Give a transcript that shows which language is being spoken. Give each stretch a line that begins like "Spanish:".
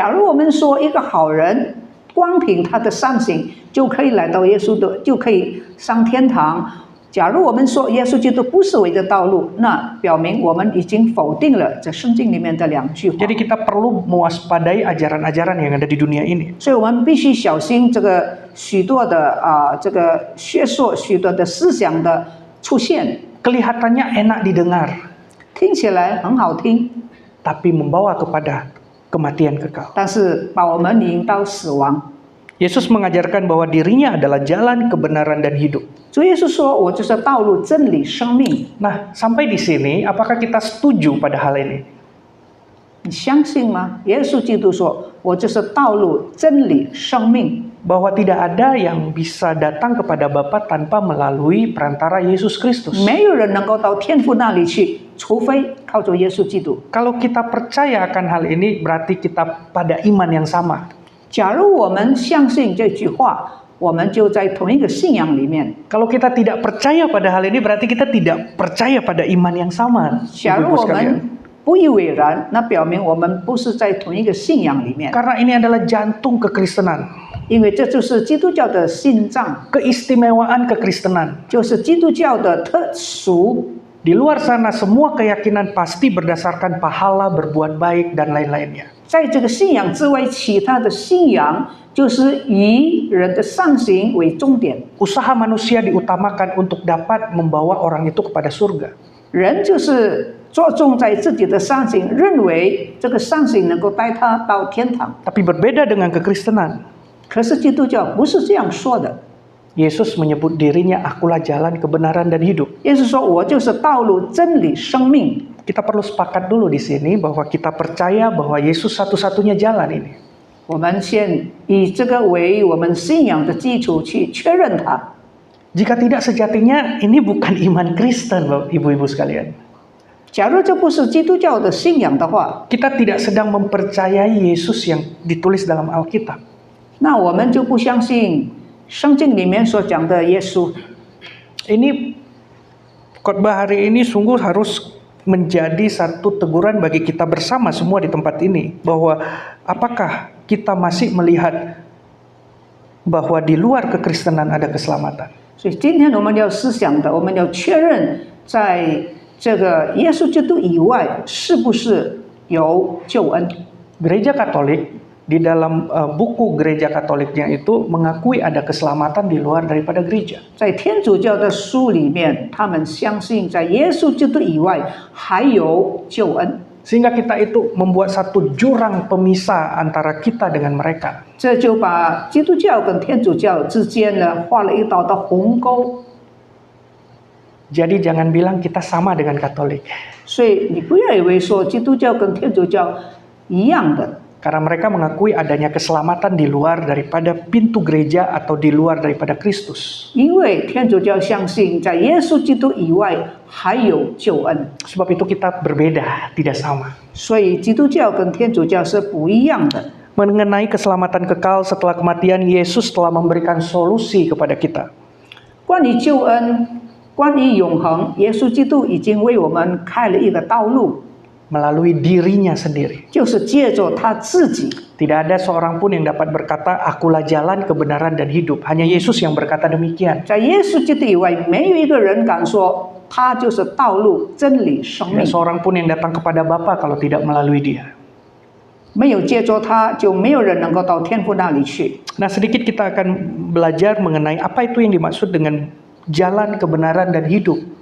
Chinese: 假如我们说一个好人光凭他的善行就可以来到耶稣的，就可以上天堂。假如我们说耶稣基督不是唯一的道路，那表明我们已经否定了这圣经里面的两句话。
Indonesian: Jadi kita perlu mewaspadai ajaran-ajaran yang ada di dunia ini.
Chinese: 所以我们必须小心这个许多的这个学说、许多的思想的出现，
Indonesian: Kelihatannya enak didengar,
Chinese: 听起来很好听，
Indonesian: tapi membawa kepada kematian kekal.
Chinese: 但是把我们引到死亡。
Indonesian: Yesus mengajarkan bahwa dirinya adalah jalan kebenaran dan hidup.
Chinese: 主耶稣说：“我就是道路、真理、生命。”
Indonesian: Nah, sampai di sini, apakah kita setuju pada hal ini?
Chinese: 你相信吗？耶稣基督说：“我就是道路、真理、生命。”
Indonesian: Bahwa tidak ada yang bisa datang kepada Bapa tanpa melalui perantara Yesus Kristus.
Chinese: 没有人能够到天父那里去，除非靠着耶稣基督。
Indonesian: Kalau kita percaya akan hal ini, berarti kita pada iman yang sama.
Chinese: 假如我们相信这句话，我们就在同一个信仰里面。
Indonesian: Kalau kita tidak percaya pada hal ini, berarti kita tidak percaya pada iman yang sama.
Chinese: 假如
Indonesian: Ibu-ibu
Chinese: 我
Indonesian: sekalian.
Chinese: 们不以为然，那表明我们不是在同一个信仰里面，
Indonesian: Karena ini adalah jantung kekristenan,
Chinese: 因为这就是基督教的心脏，
Indonesian: keistimewaan kekristenan.
Chinese: 就是基督教的特殊。
Indonesian: Di luar sana semua keyakinan pasti berdasarkan pahala, berbuat baik, dan lain-lainnya.
Chinese: 在这个信仰之外，其他的信仰就是以人的善行为重点。
Indonesian: Usaha manusia diutamakan untuk dapat membawa orang itu kepada surga.
Chinese: 人就是着重在自己的善行，认为这个善行能够带他到天堂。
Indonesian: Tapi berbeda dengan kekristenan.
Chinese: 可是基督教不是这样说的。
Indonesian: Yesus menyebut dirinya, akulah jalan kebenaran dan hidup.
Chinese: 耶稣说：“我就是道路、真理、生命。”
Indonesian: Kita perlu sepakat dulu di sini bahwa kita percaya bahwa Yesus satu-satunya jalan ini.
Chinese: 我们先以这个为我们信仰的基础去确认它。
Indonesian: Jika tidak, sejatinya ini bukan iman Kristen, ibu-ibu sekalian.
Chinese: 假如这不是基督教的信仰的话，
Indonesian: Kita tidak sedang mempercayai Yesus yang ditulis dalam Alkitab.
Chinese: 那我们就不相信圣经里面所讲的耶稣。
Indonesian: Ini khotbah hari ini sungguh harus menjadi satu teguran bagi kita bersama semua di tempat ini, bahwa apakah kita masih melihat bahwa di luar kekristenan ada keselamatan.
Chinese: 所以今天我们要思想的，我们要确认，在这个耶稣基督以外，是不是有救恩？
Indonesian: Gereja Katolik di dalam buku Gereja Katoliknya itu mengakui ada keselamatan di luar daripada gereja.
Chinese: 在天主教的书里面，他们相信在耶稣基督以外还有救恩。
Indonesian: Sehingga kita itu membuat satu jurang pemisah antara kita dengan mereka.
Chinese: 这就把基督教跟天主教之间呢画了一道的鸿沟。
Indonesian: Jadi jangan bilang kita sama dengan Katolik.
Chinese: 所以你不要以为说基督教跟天主教一样的，
Indonesian: Karena mereka mengakui adanya keselamatan di luar daripada pintu gereja atau di luar daripada Kristus.
Chinese: 因为天主教相信在耶稣基督以外还有救恩，
Indonesian: Sebab itu kita berbeda, tidak sama.
Chinese: 所以基督教跟天主教是不一样的。
Indonesian: Mengenai keselamatan kekal setelah kematian, Yesus telah memberikan solusi kepada kita.
Chinese: 关于救恩，关于永恒，耶稣基督已经为我们开了一个道路，
Indonesian: Melalui dirinya sendiri.
Chinese: 就是借着他自己。
Indonesian: Tidak ada seorang pun yang dapat berkata, akulah jalan, kebenaran, dan hidup. Hanya Yesus yang berkata demikian.
Chinese: 在耶稣基督以外，没有一个人敢说他就是道路、真理、生
Indonesian: Tidak
Chinese: 命。
Indonesian: seorang pun yang datang kepada Bapa kalau tidak melalui dia.
Chinese: 没有借着他，就没有人能够到天父那里去。
Indonesian: Nah, sedikit kita akan belajar mengenai apa itu yang dimaksud dengan jalan, kebenaran, dan hidup.